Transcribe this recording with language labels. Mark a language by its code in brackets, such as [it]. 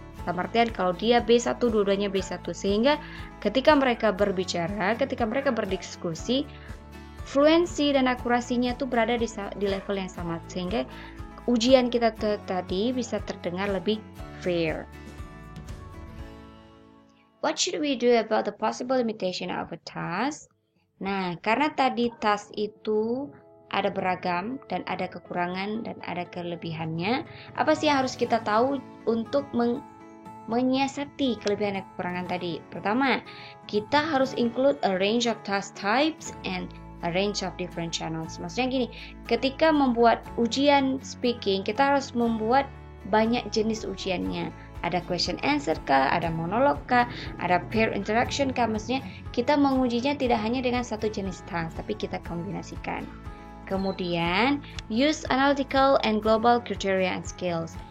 [id] Dalam artian kalau dia B1, dua-duanya B1. Sehingga ketika mereka berbicara, ketika mereka berdiskusi, fluensi dan akurasinya tuh berada di level yang sama, sehingga ujian kita tadi bisa terdengar lebih fair. [en] What should we do about the possible limitation of a task? [id] Nah, karena tadi task itu ada beragam dan ada kekurangan dan ada kelebihannya, apa sih yang harus kita tahu untuk menyiasati kelebihan dan kekurangan tadi? Pertama, kita harus [en] include a range of task types and a range of different channels. [id] Maksudnya gini, ketika membuat ujian speaking, kita harus membuat banyak jenis ujiannya. Ada question answer kah, ada monolog kah, ada peer interaction kah. Maksudnya kita mengujinya tidak hanya dengan satu jenis task, tapi kita kombinasikan. Kemudian, [en] use analytical and global criteria and skills.